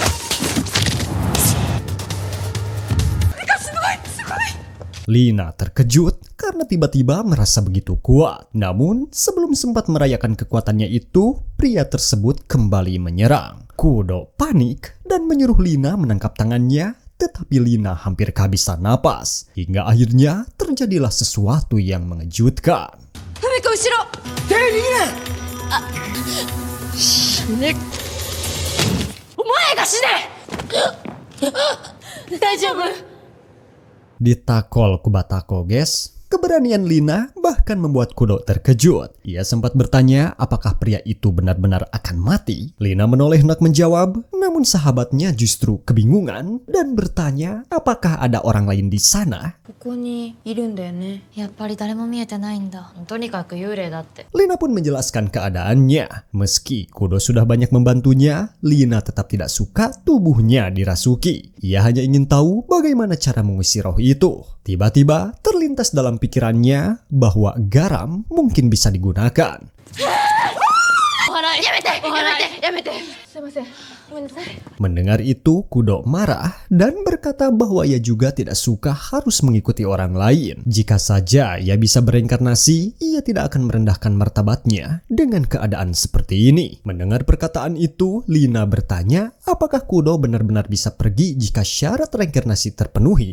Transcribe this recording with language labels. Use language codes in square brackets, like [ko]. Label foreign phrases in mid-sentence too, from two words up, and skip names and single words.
[id] Lina terkejut karena tiba-tiba merasa begitu kuat. Namun, sebelum sempat merayakan kekuatannya itu, pria tersebut kembali menyerang. Kudo panik dan menyuruh Lina menangkap tangannya, tetapi Lina hampir kehabisan napas. Hingga akhirnya terjadilah sesuatu yang mengejutkan. [ja] フミコ後ろ。手握れ。あ、死ね。お前が死ね。大丈夫？ [id] Ditakol Kubatako, guys. Keberanian Lina bahkan membuat Kudo terkejut. Ia sempat bertanya apakah pria itu benar-benar akan mati. Lina menoleh hendak menjawab, namun sahabatnya justru kebingungan dan bertanya apakah ada orang lain di sana. [ja] ここにいるんだよね。やっぱり誰も見えてないんだ。とにかく幽霊だって。 [id] Lina pun menjelaskan keadaannya. Meski Kudo sudah banyak membantunya, Lina tetap tidak suka tubuhnya dirasuki. Ia hanya ingin tahu bagaimana cara mengusir roh itu. Tiba-tiba terlintas dalam pikirannya bahwa garam mungkin bisa digunakan. [ja] やめて。すいません。ごめんなさい。 [id] Mendengar itu, Kudo marah dan berkata bahwa ia juga tidak suka harus mengikuti orang lain. Jika saja ia bisa bereinkarnasi, ia tidak akan merendahkan martabatnya dengan keadaan seperti ini. Mendengar perkataan itu, Lina bertanya apakah Kudo benar-benar bisa pergi jika syarat reinkarnasi terpenuhi.